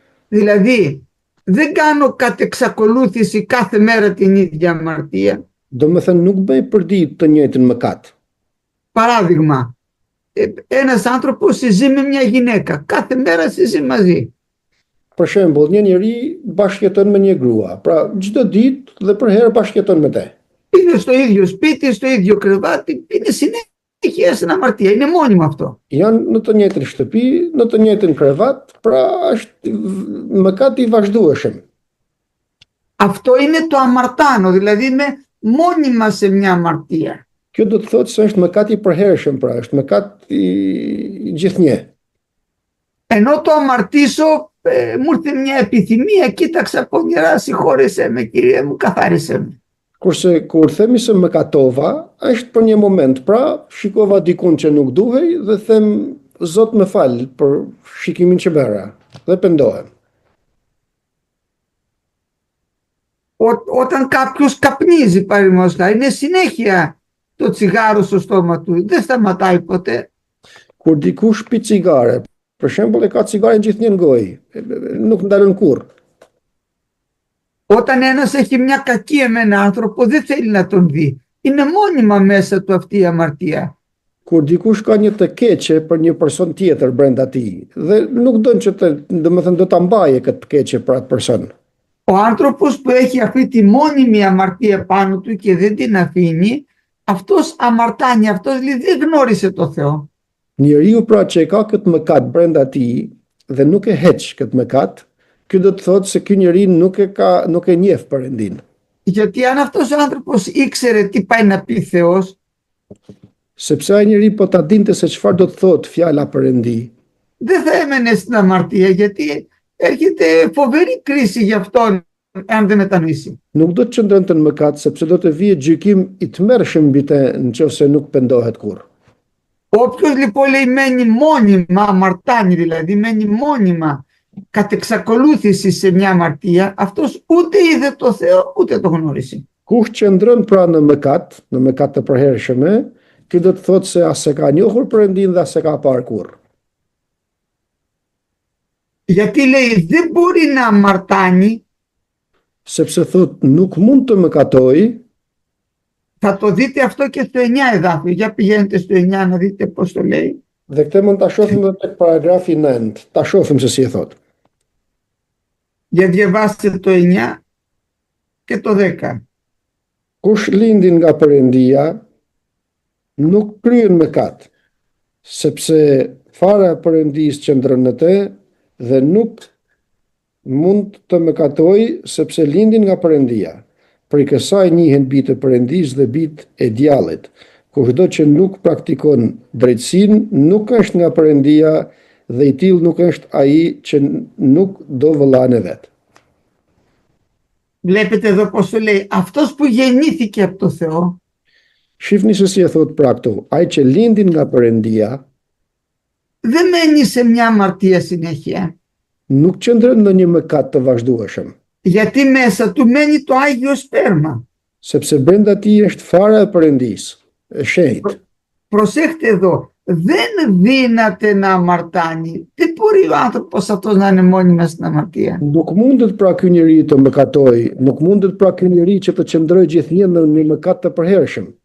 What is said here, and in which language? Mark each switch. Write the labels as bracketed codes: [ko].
[el] Δηλαδή, δεν κάνω κατ' εξακολούθηση κάθε μέρα την ίδια αμαρτία. [sq] Domethënë nuk bëj për ditë të njëjtën mëkat. [el] Παράδειγμα, ένας άνθρωπος συζεί με μια γυναίκα, κάθε μέρα συζεί μαζί. [sq] Për shembull, një njeri bashkëjeton me një grua, pra çdo ditë dhe për herë bashkëjeton me te. [el] Είναι στο ίδιο σπίτι, στο ίδιο κρεβάτι, είναι συνέχεια στην αμαρτία, είναι μόνιμο αυτό. [sq] Janë në të njëjtën shtëpi, në të njëjtën krevat, pra është mëkat i vazhdueshëm. [el] Αυτό είναι το αμαρτάνω, δηλαδή είμαι μόνιμα σε μια αμαρτία. [sq] Kjo do të thotë se është mëkat i përhershëm, pra është mëkat i gjithnjë. [el] Ενώ το αμαρτήσω, μου ήρθε μια επιθυμία, κοίταξα πονηρά, συγχώρεσέ με Κύριε μου, καθάρισε με. [sq] Kurse kur themi se mëkatova, është për një moment, pra shikova dikun që nuk duhej dhe them Zot më fal për shikimin që bëra dhe pendohem. [el] Όταν κάποιος καπνίζει, παραδείγματος χάρη, είναι συνέχεια το τσιγάρο στο στόμα του, δεν σταματάει ποτέ. [sq] Kur dikush pi cigare, Për shembull, e ka cigaren gjithnjë në gojë, nuk ndalën kurrë. [el] Όταν ένας έχει μια κακία με έναν άνθρωπο, δεν θέλει να τον δει. Είναι μόνιμα μέσα του αυτή η αμαρτία. [sq] Kur dikush ka një të keqe për një person tjetër brenda tij dhe nuk don që domethënë do ta mbaje këtë të keqe për atë person. [el] Ο άνθρωπος που έχει αυτή τη μόνιμη αμαρτία πάνω του και δεν την αφήνει, αυτός αμαρτάνει, αυτός λέει δεν γνώρισε το Θεό. [sq] Njeriu pra që e ka këtë mëkat brenda tij dhe nuk e heq këtë mëkat, ky do të thotë se ky njeri nuk e njeh Perëndin. [el] Γιατί αν αυτός ο άνθρωπος ήξερε τι πάει να πει Θεός, [sq] Sepse ai njeri po ta dinte se çfarë do të thotë fjala Perëndi, [el] δεν θα έμενε στην αμαρτία, γιατί έρχεται φοβερή κρίση για αυτόν αν δεν μετανοήσει. [sq] nuk do të qëndronte në mëkat sepse do të vijë gjykim i tmerrshëm mbi të nëse nuk pendohet kurrë. [el] Όποιος λοιπόν λέει μένει μόνιμα, αμαρτάνει δηλαδή, μένει μόνιμα κατ' εξακολούθηση σε μια αμαρτία, αυτός ούτε είδε το Θεό ούτε το γνώρισε. [sq] Kush qëndron pra në mëkat të përhershme, ky do të thotë se as e ka njohur Perëndin dhe as e ka parë kurrë. [el] Γιατί λέει δεν μπορεί να αμαρτάνει, [sq] Sepse thotë nuk mund të mëkatojë. [el] θα το δείτε αυτό και στο 9 εδάφιο. Για πηγαίνετε στο 9 να δείτε πώς το λέει. [sq] Dhe këtë mund ta shohim edhe tek paragrafi 9. Ta shohim se si e thotë. [el] Για διαβάστε το 9 και το 10. [sq] Kush lindin nga Perëndia nuk kryen mëkat, sepse fara e Perëndisë qëndron në të dhe nuk mund të mëkatojë sepse lindin nga Perëndia. Për kësaj njihen bitë e Perëndisë dhe bitë e djallit. Kushdo që nuk praktikon drejtësinë nuk është nga Perëndia dhe i tillë nuk është ai që nuk do vëllanë vet. [el] Βλέπετε εδώ πώς το λέει. Αυτός που γεννήθηκε από το Θεό, [sq] Shifni se si e thot pra këtu, ai që lindin nga Perëndia [el] δεν μένει σε μια αμαρτία συνέχεια. [sq] nuk qëndron në një mëkat të vazhdueshëm, [el] Γιατί μέσα του μένει το Άγιο Σπέρμα. [sq] sepse brenda tij është fara e Perëndisë, e shenjtë. [el] Προσέχτε εδώ. Δεν δύναται να αμαρτάνει. Δεν μπορεί ο άνθρωπος αυτός να είναι μόνιμα στην αμαρτία. [sq] Nuk mundet pra ky njeri të mëkatojë, nuk mundet pra ky njeri që të qëndrojë gjithnjë në një mëkat të përhershëm.